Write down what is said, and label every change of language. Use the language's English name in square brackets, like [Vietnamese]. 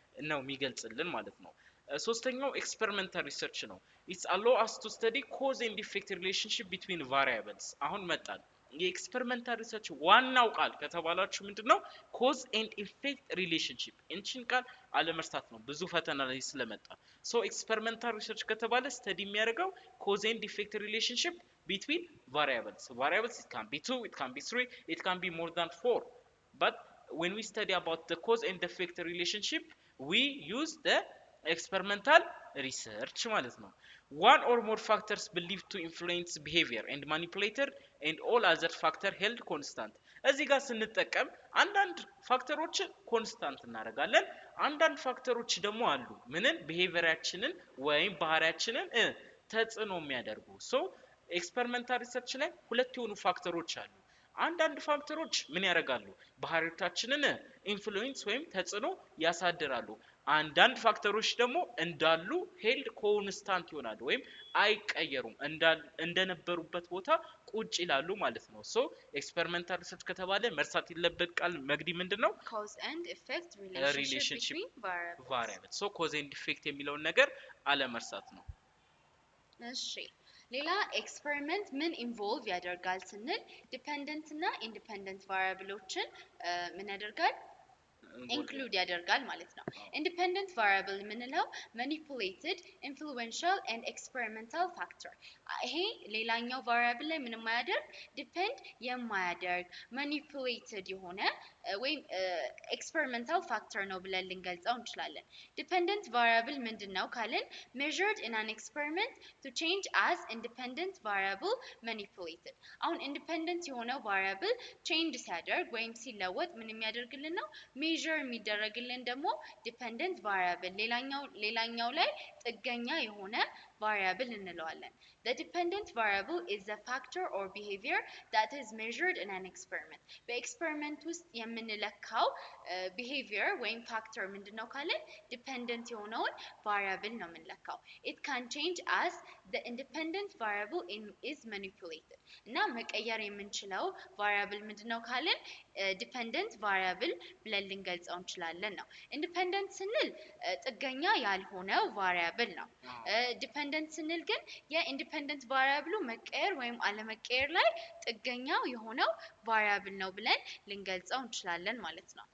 [Amharic] ነው የሚገልጽልን ማለት ነው። ሶስተኛው ኤክስፐሪመንታል ሪሰርች ነው። ኢትስ [English] allow us to study cause and effect relationship between variables [Amharic] አሁን መጣል የኤክስፐሪመንታል ሪሰርች ዋናው ቃል ከተባላችሁ ምንድነው [English] cause and effect relationship [Amharic] እንቺን ቃል አለመርሳት ነው ብዙ ፈተና ላይ ስለመጣ። ሶ ኤክስፐሪመንታል ሪሰርች ከተባለ ስተዲ የሚያደርገው cause and effect relationship between variables. [English] It can be 2, it can be 3, it can be more than 4. But when we study about the cause and effect relationship, we use the experimental research [Amharic] ማለት ነው። [English] One or more factors believed to influence behavior and manipulated and all other factor held constant. [Amharic] እዚህ ጋር ስንጠቀም አንዳንድ ፋክተሮች ኮንስታንት እናደርጋለን፣ አንዳንድ ፋክተሮች ደግሞ አሉ ምንን ቢሄቪየራችንን ወይም ባህሪያችንን ተጽዕኖ የሚያደርጉ። ሶ ኤክስፐሪመንታል ሪሰርች ላይ ሁለት የሆኑ ፋክተሮች አሉ። አንዳንድ ፋክተሮች ምን ያደርጋሉ? ባህሪያችንን ኢንፍሉዌንስ ወይም ተጽዕኖ ያሳድራሉ። አንዳንድ ፋክተሮች ደግሞ እንዳሉ ሄልድ ኮንስታንት ይሆናሉ ወይም አይቀየሩም፣ እንደነበሩበት ቦታ ቁጭ ይላሉ ማለት ነው። ሶ ኤክስፐሪመንታል ሪሰርች ከተባለ መርሳት የለበት ቃል መግዲ ምንድነው? [English] cause and effect relationship between variables [Amharic] ሶ [English] cause and effect [Amharic] የሚለውን ነገር አለመርሳት ነው። እሺ ሌላ ኤክስፐሪመንት ምን ኢንቮልቭ ያደርጋል ስንል ዲፔንደንት እና ኢንዲፔንደንት ቫሪያብሎችን ምን ያደርጋል ኢንክሉድ ያደርጋል ማለት ነው። ኢንዲፔንደንት ቫሪያብል ምንለው ማኒፑሌትድ ኢንፍሉዌንሻል ኤንድ ኤክስፐሪመንታል ፋክተር ይሄ ሌላኛው ቫሪያብል ላይ ምንም ማያደርግ ዲፔንድ የማያደርግ ማኒፑሌትድ የሆነ ወይም ኤክስፐሪመንታል ፋክተር ነው ብለን ልንገልጸው እንችላለን። ዲፔንደንት ቫሪያብል ምንድነው ካልን [English] measured in an experiment to change as independent variable manipulated [Amharic] አሁን ኢንዲፔንደንት የሆነው ቫሪያብል ቼንጅ ሲያደርግ ወይም ሲለወጥ ምን የሚያደርግልን ነው measure የሚደረግልን ደግሞ ዲፔንደንት ቫሪያብል ሌላኛው ላይ ጥገኛ የሆነ variable እንለዋለን። [English] The dependent variable is a factor or behavior that is measured in an experiment. [Amharic] በኤክስፐሪመንት ውስጥ የምንለካው behavior ወይም factor ምንድነው ካልን dependent የሆነውን variable ነው የምንለካው። [English] It can change as the independent variable is manipulated. [Amharic] እና መቀየር የምንችለው variable ምንድነው ካልን dependent variable ብለን ልንገልጸው እንችላለን ነው። independent ስንል ጥገኛ ያልሆነው variable ነው። dependent ስንል ግን የኢንዲፔንደንት ቫሪያብሉ መቀየር ወይም አለመቀየር ላይ ጥገኛው የሆነው ቫሪያብል ነው ብለን ልንገልጸው እንችላለን ማለት ነው።